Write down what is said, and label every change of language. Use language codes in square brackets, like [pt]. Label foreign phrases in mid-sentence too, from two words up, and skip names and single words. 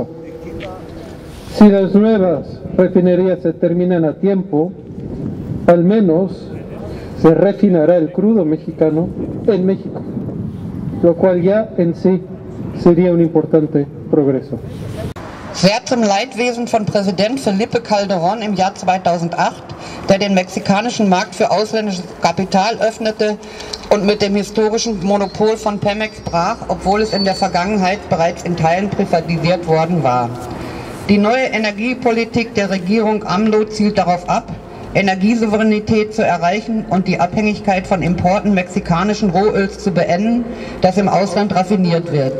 [es] Si las nuevas refinerías se terminan a tiempo, al menos se refinará el crudo mexicano en México, lo cual ya en sí sería un importante progreso. [de] Sehr zum Leidwesen von Präsident Felipe Calderón im Jahr 2008, der den mexikanischen Markt für ausländisches Kapital öffnete und mit dem historischen Monopol von Pemex brach, obwohl es in der Vergangenheit bereits in Teilen privatisiert worden war. Die neue Energiepolitik der Regierung AMLO zielt darauf ab, Energiesouveränität zu erreichen und die Abhängigkeit von Importen mexikanischen Rohöls zu beenden, das im Ausland raffiniert wird.